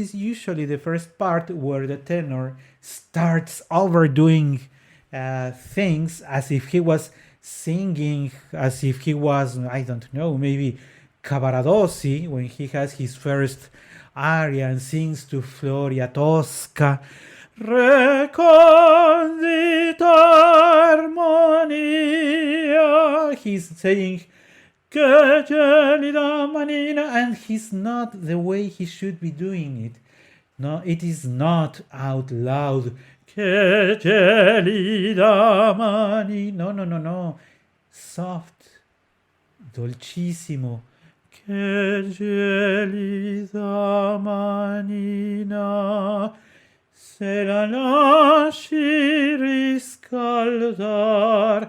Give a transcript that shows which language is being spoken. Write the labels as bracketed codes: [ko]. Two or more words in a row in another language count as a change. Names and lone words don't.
[en] is usually the first part where the tenor starts overdoing things as if he was singing, as if he was, I don't know, maybe Cavaradossi when he has his first aria and sings to Floria Tosca, Recondita armonia. He's saying, [it] Que gelida manina, [en] and he's not the way he should be doing it. No, it is not out loud. [it] Que gelida mani. No, no, no, no. [en] Soft. Dolcissimo. [it] Que gelida manina. Se la lasci riscaldar.